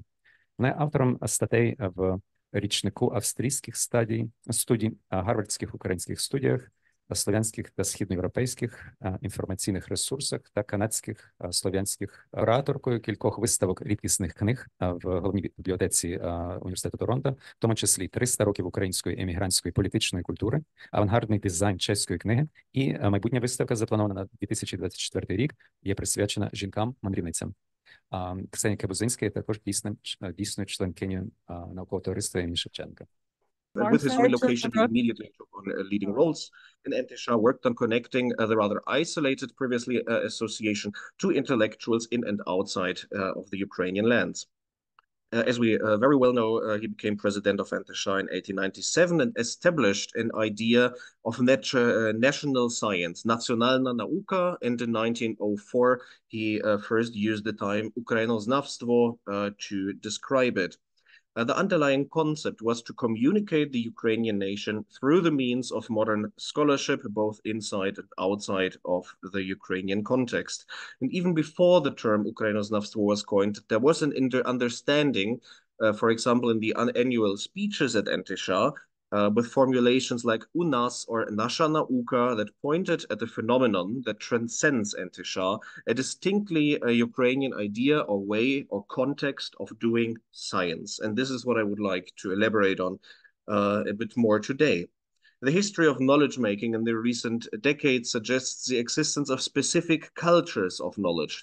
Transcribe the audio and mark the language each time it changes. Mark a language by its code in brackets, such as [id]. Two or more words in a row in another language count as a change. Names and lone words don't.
[uk] Вона є автором статей в річнику австрійських студій, гарвардських українських студіях, слов'янських та східноєвропейських інформаційних ресурсах та канадських слов'янських, ораторкою кількох виставок рідкісних книг в головній бібліотеці університету Торонто, в тому числі 300 років української емігрантської політичної культури, авангардний дизайн чеської книги, і майбутня виставка, запланована на 2024 рік, є присвячена жінкам-мандрівницям. Ксенія Кибузинська є також дійсною членкинею Наукового товариства імені Шевченка. [en] with his relocation, he immediately took on leading roles in НТШ, worked on connecting the rather isolated previously association to intellectuals in and outside of the Ukrainian lands. As we very well know, he became president of НТШ in 1897 and established an idea of national science, [uk] національна наука, [en] and in 1904 he first used the term українознавство to describe it. The underlying concept was to communicate the Ukrainian nation through the means of modern scholarship, both inside and outside of the Ukrainian context. And even before the term Ukrainoznavstvo was coined, there was an understanding, for example, in the annual speeches at НТШ, with formulations like [uk] у нас [en] or [uk] наша наука [en] that pointed at the phenomenon that transcends НТШ, a distinctly Ukrainian idea or way or context of doing science. And this is what I would like to elaborate on a bit more today. The history of knowledge making in the recent decades suggests the existence of specific cultures of knowledge.